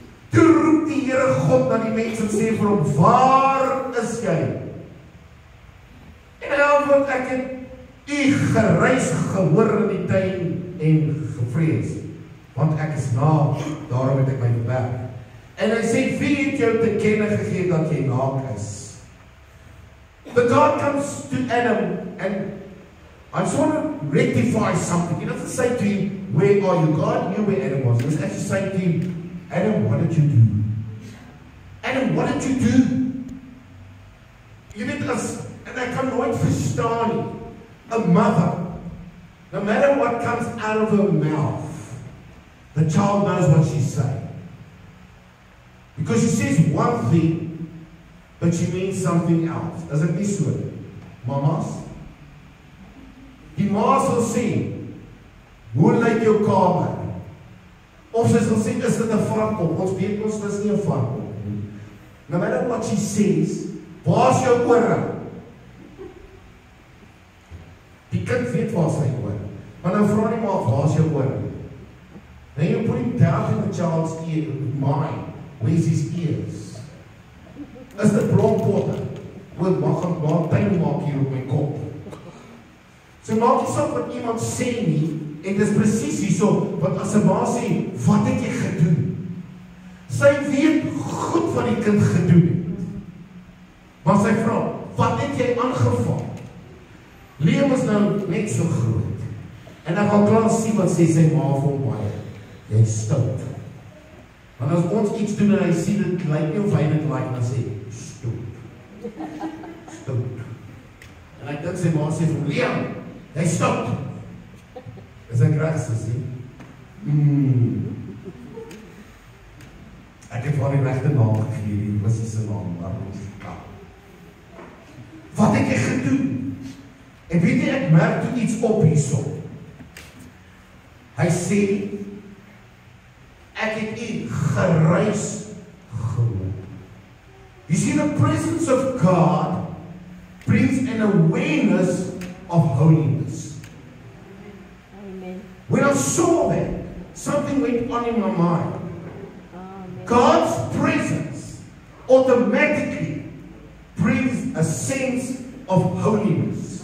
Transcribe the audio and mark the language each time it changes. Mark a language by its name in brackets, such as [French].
[Afrikaans] Toe roep die Here God na die mens en sê vir hom, waar is jy? En hy antwoord, ek het u gereis gehoor in die tuin en gevrees, want ek is naak, daarom het ek my verberg. En hy sê, wie het jou te kenne gegee dat jy naak is? [English] But God comes to Adam and I just want to rectify something. He doesn't say to him, where are you? God knew where Adam was. He was actually saying to him, Adam, what did you do? Adam, what did you do? [Afrikaans] Jy weet as, en ek kan nooit verstaan nie, [English] a mother, no matter what comes out of her mouth, the child knows what she's saying. Because she says one thing, but she means something else. [Afrikaans] Is dit nie so? Mamas? Die ma sal sê, hoe lyk jou kamer? Of sy sal sê, is dit 'n varkop? Ons weet ons dis nie 'n varkop. [English] No matter what she says, [Afrikaans] waar is jou ore? Die kind weet waar sy ore. Maar nou vra die ma, waar is jou ore? [English] Then you put him down in the child's mind. Where's his ears? [Afrikaans] Is dit blompotte? Wat mag ek maar pyn maak hier op my kop? So maak jy saak wat iemand sê nie, en dis presies hierso, wat as 'n ma sê, wat het jy gedoen? Sy weet goed wat die kind gedoen het. Maar sy vra, wat het jy aangevang? Liam is nou net so groot. En ek gaan klaar sien wat sê sy ma vir hom baie. Jy is stout. Want as ons iets doen en hy sien dit lyk nie of hy dit like, dan sê, stout. Stout. En ek dink sy ma sê vir hom, Liam, jy is stout. Is ek reg, sussie? Ek het van die regte naam gegee, die was nie sy naam, maar ons kan. Wat het jy gedoen? En weet jy, ek merk toe iets op hierso. Hy sê, ek het u gereis gehoor. [English] You see, the presence of God brings an awareness of holiness. Amen. When I saw that, something went on in my mind. Amen. God's presence automatically brings a sense of holiness.